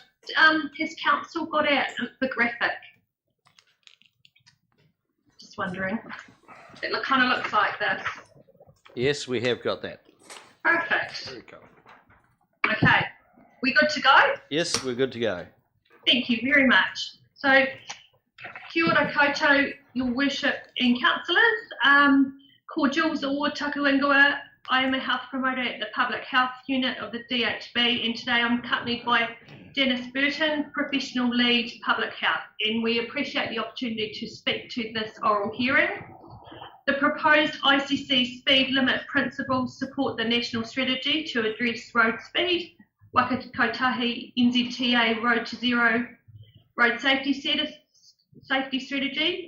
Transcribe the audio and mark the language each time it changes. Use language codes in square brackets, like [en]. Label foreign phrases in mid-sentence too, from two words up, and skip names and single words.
[en] Has council got out the graphic? Just wondering. It kind of looks like this. Yes, we have got that. Perfect. Very colourful. Okay. We good to go? Yes, we're good to go. Thank you very much. So, [mi] kia ora koutou, [en] your worship and councillors. [mi] Ko Jules o Takuingua. [en] I am a health promoter at the Public Health Unit of the DHB, and today I'm accompanied by Dennis Burton, Professional Lead Public Health, and we appreciate the opportunity to speak to this oral hearing. The proposed ICC speed limit principles support the national strategy to address road speed, Whakakotahi NZTA Road to Zero road safety strategy.